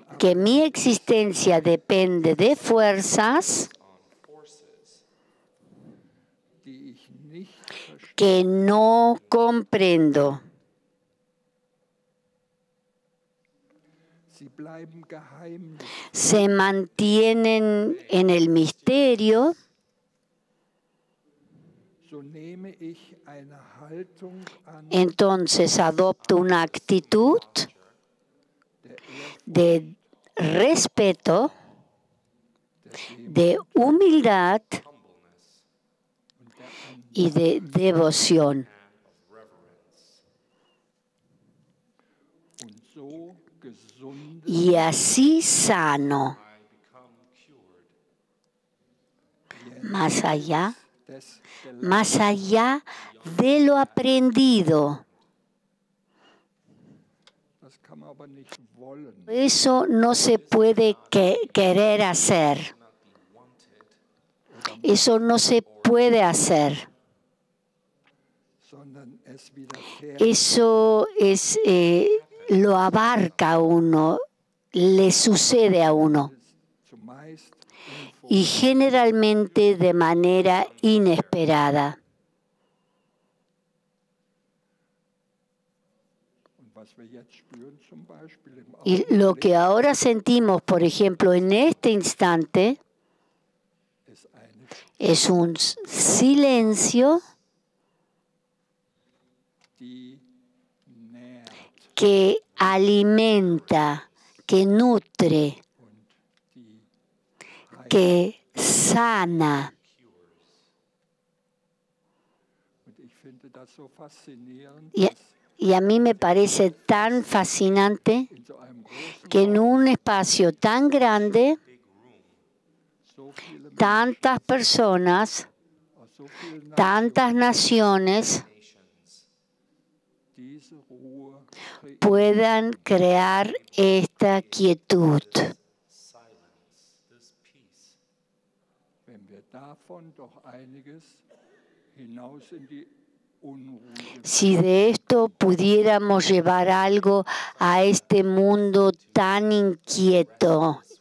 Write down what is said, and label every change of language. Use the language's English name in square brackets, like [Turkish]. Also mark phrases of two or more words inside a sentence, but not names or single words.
[Spanish] que mi existencia depende de fuerzas [German] die ich nicht verstehe. [Spanish] que no comprendo. [German] Sie bleiben Geheimnis. [Spanish] Se mantienen en el misterio, [German] So nehme ich eine Haltung an [Spanish] entonces adopto una actitud de respeto, de humildad y de devoción. [German] und so gesunde [Spanish] Y así sano, más allá [German] des [Spanish] más allá de lo aprendido. [German] Das kann man aber nicht wollen. [Spanish] Eso no se puede querer hacer. Eso no se puede hacer. [German] Sondern es widerfährt [Spanish] Eso es, lo abarca a uno, le sucede a uno. [German] zumeist [Spanish] Y generalmente de manera inesperada. [German] und was wir jetzt spüren, zum Beispiel im [Spanish] Y lo que ahora sentimos, por ejemplo, en este instante, [German] ist eine [Spanish] es un silencio [German] die nährt [Spanish] que alimenta, que nutre, [German] und die heilt. [Spanish] que sana. [German] Und ich finde das so faszinierend, [Spanish] Y, [German] dass [Spanish] y a mí me parece tan fascinante [German] in so einem großen [Spanish] que en un espacio tan grande, [German] so viele Menschen [Spanish] tantas personas, [German] aus so vielen [Spanish] tantas naciones [German] diese Ruhe kreieren. [Spanish] puedan crear esta quietud. [German] Wenn wir davon doch einiges hinaus in die unruhige [Spanish] Si de esto pudiéramos llevar algo a este mundo tan inquieto,